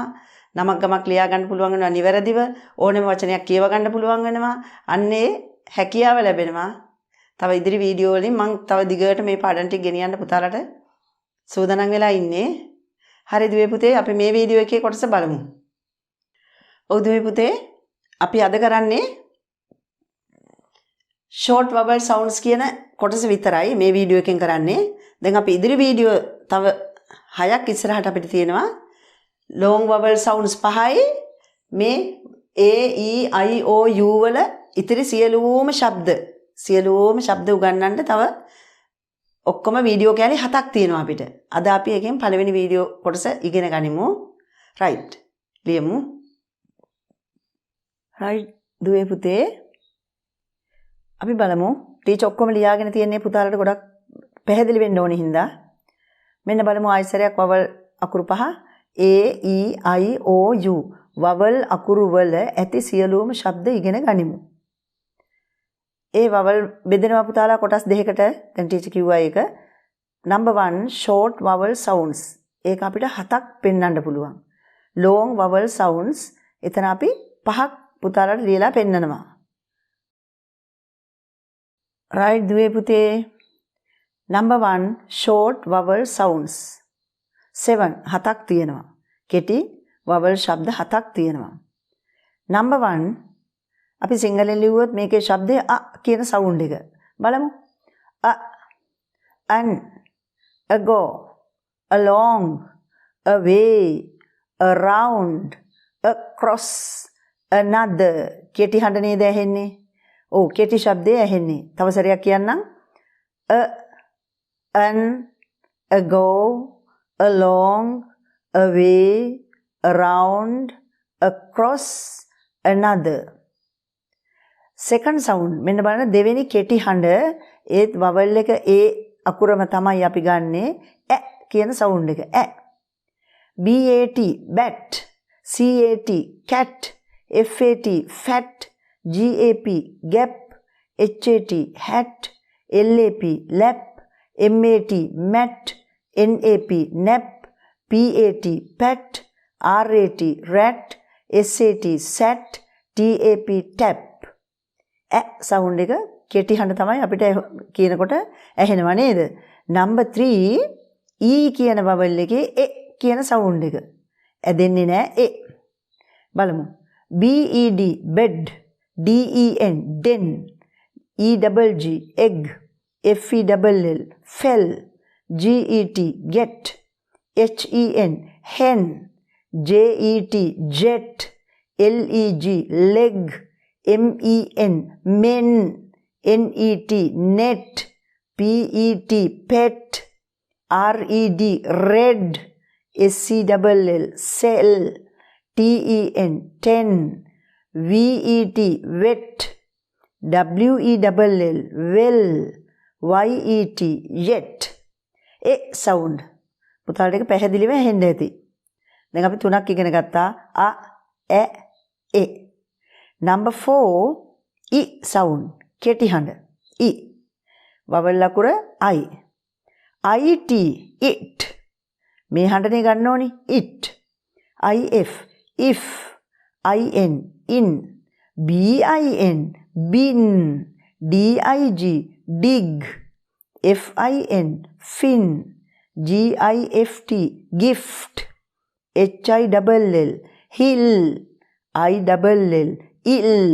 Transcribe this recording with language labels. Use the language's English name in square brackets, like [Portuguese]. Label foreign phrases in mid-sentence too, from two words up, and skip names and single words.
[Sinhala] නමක් ගමක් ලියා ගන්න පුළුවන් වෙනවා නිවැරදිව. ඕනෙම වචනයක් කියව ගන්න පුළුවන් වෙනවා. අන්නේ හැකියාව ලැබෙනවා. තව ඉදිරි වීඩියෝ වලින් මම තව දිගට මේ පාඩම් ටික ගෙනියන්න පුතාලට සූදානම් වෙලා ඉන්නේ. හරි දුවේ පුතේ අපි මේ වීඩියෝ එකේ කොටස බලමු. ඔව් දුවේ පුතේ අපි අද කරන්නේ [English] short vowel sounds [Sinhala] කියන කොටස විතරයි මේ වීඩියෝ එකෙන් කරන්නේ. දැන් අපි ඉදිරි වීඩියෝ තව 6ක් ඉස්සරහට අපිට තියෙනවා. [English] long vowel sounds [Sinhala] 5යි මේ a e i o u වල ඉතිරි සියලුම ශබ්ද උගන්වන්න තව ඔක්කොම වීඩියෝ කෑලි 7ක් තියෙනවා අපිට. අද අපි එකෙන් පළවෙනි වීඩියෝ කොටස ඉගෙන ගනිමු. right. ලියමු. right දුවේ පුතේ අපි බලමු. ටීචර් ඔක්කොම ලියාගෙන තියන්නේ පුතාලට ගොඩක් පැහැදිලි වෙන්න ඕනේ හින්දා. මෙන්න බලමු ආයසරයක් vowel අකුරු 5 a e i o u vowel අකුරු වල ඇති සියලුම ශබ්ද ඉගෙන ගනිමු. ඒ vowel බෙදෙනවා පුතාලා කොටස් දෙකකට. දැන් ටීචර් කිව්වා ඒක. [English] number 1 short vowel sounds. [Sinhala] ඒක අපිට 7ක් පෙන්වන්න පුළුවන්. [English] long vowel sounds [Sinhala] එතන අපි 5ක් පුතාලාට ලියලා පෙන්නනවා. right දුවේ පුතේ. [English] number 1 short vowel sounds 7 [Sinhala] 7ක් තියෙනවා. කෙටි vowel ශබ්ද 7ක් තියෙනවා. number 1 අපි සිංහලෙන් ලිව්වොත් මේකේ ශබ්දය අ කියන සවුන්ඩ් එක. බලමු. [English] අ an ago along away around across another [Sinhala] කෙටි හඬ නේද ඇහෙන්නේ? ඔව් කෙටි ශබ්දය ඇහෙන්නේ. තව සැරයක් කියන්නම්. [English] a an ago along away around across another. second sound [Sinhala] මෙන්න බලන්න දෙවෙනි කෙටි හඬ ඒත් vowel එක ඒ අකුරම තමයි අපි ගන්නෙ ඈ කියන sound එක ඈ. [English] bat bat cat cat fat fat gap gap hat hat lap lap mat mat nap nap pat pat rat rat sat sat tap tap. [Sinhala] ඈ සවුන්ඩ් එක කෙටි හඬ තමයි අපිට කියනකොට ඇහෙනව නේද? number 3 e කියන vowel එකේ e කියන සවුන්ඩ් එක. ඇදෙන්නේ නැහැ e. බලමු. [English] bed bed den den egg egg fell fell get hen jet leg men net net pet red red scll cell ten vet wet well yet yet [Sinhala] ඒ sound පුතාලට එක පැහැදිලිව ඇහෙන්න ඇති. දැන් අපි තුනක් ඉගෙන ගත්තා. a ä e. [English] Number 4 I sound. [Sinhala] කෙටි හඬ I. වවල් අකුර I. [English] IT it. [Sinhala] මේ හඬනේ ගන්න ඕනි it. [English] IF if. IN in. BIN bin. DIG dig. FIN fin. GIFT gift. HILL hill. ILL ill.